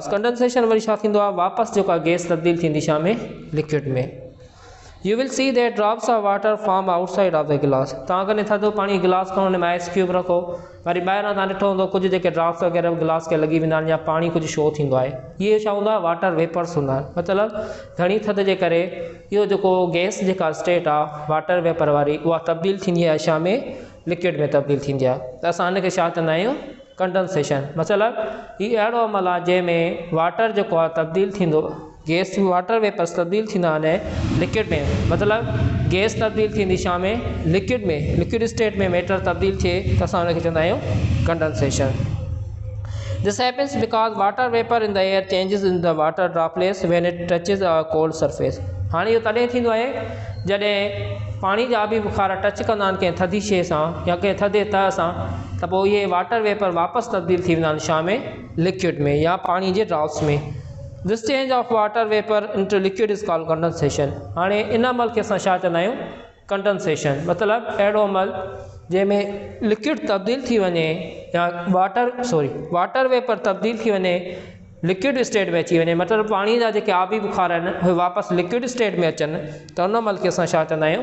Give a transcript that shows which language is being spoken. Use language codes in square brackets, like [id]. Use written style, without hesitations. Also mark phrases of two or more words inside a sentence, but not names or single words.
[sd] कंडेंसेशन वरी छा थींदो आहे? वापसि जेको आहे गैस तब्दील थींदी छा में? लिक्विड में। [en] You will see that drops of water form outside of the glass. [sd] तव्हां कॾहिं थधो पाणी गिलास खणो, हुन में [en] ice cube [sd] रखो, वरी ॿाहिरां तव्हां ॾिठो हूंदो कुझु जेके ड्रॉप्स वग़ैरह गिलास खे लॻी वेंदा आहिनि या पाणी कुझु शो थींदो आहे, इहे छा हूंदो आहे? [en] water vapours [sd] हूंदा आहिनि। मतिलबु घणी थधि जे करे इहो जेको गैस जेका स्टेट आहे [en] water vapour [sd] वारी, उहा तब्दील थींदी आहे छा में? लिक्विड में तब्दील थींदी आहे। त असां हिनखे छा चवंदा आहियूं? कंडेंसेशन। मतिलबु हीउ अहिड़ो अमल आहे जंहिंमें वाटर जेको आहे तब्दील थींदो, [en] gas water vapours [sd] तब्दील थींदा आहिनि लिक्विड में। मतिलबु गैस तब्दील थींदी छा में? लिक्विड में। [en] liquid state [sd] में मैटर तब्दील थिए त असां हुनखे चवंदा आहियूं कंडेंसेशन। [en] This happens because water vapour in the air changes in the water droplets when it touches a cold surface. [sd] हाणे इहो तॾहिं थींदो आहे जॾहिं पाणी जा आबी बुखार टच कंदा आहिनि कंहिं थधी शइ सां या कंहिं थधे तह सां, त पोइ इहे [en] water vapour [sd] वापसि तब्दील थी वेंदा आहिनि छा में? लिक्विड में या पाणी जे ड्रॉप्स में। [en] This change of water vapour into liquid is called condensation. [sd] हाणे इन अमल खे असां छा चवंदा आहियूं? कंडेंसेशन। मतिलबु अहिड़ो अमल जंहिंमें लिक्विड तब्दील थी वञे या [en] water vapour [sd] तब्दील थी वञे [en] liquid state [sd] में अची वञे, मतिलबु पाणी जा जेके आबी बुखार आहिनि उहे वापसि [en] liquid state [sd] में अचनि, त उन अमल खे असां छा चवंदा आहियूं?